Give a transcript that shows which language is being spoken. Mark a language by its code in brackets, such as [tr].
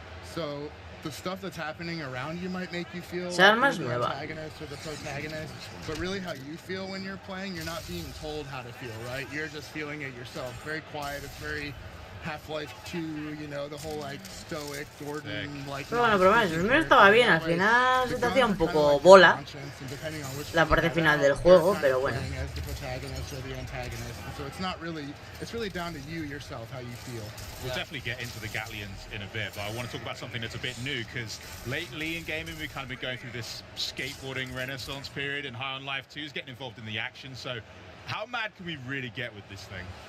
[en] So the stuff that's happening around you might make you feel like you're the antagonist or the protagonist, but really how you feel when you're playing, you're not being told how to feel, right? You're just feeling it yourself. Very quiet, it's very Half-Life 2, you know, the whole like stoic Gordon like. [es] Pero bueno, el primero estaba bien, al final se te hacía un poco bola la parte final del juego, pero bueno. [en] So it's really down to you yourself how you feel. We'll definitely get into the Gatlians in a bit, but I want to talk about something that's a bit new, because lately in gaming we've kind of been going through this skateboarding renaissance period, and High on Life 2 is getting involved in the action. So how mad can we really get with this thing?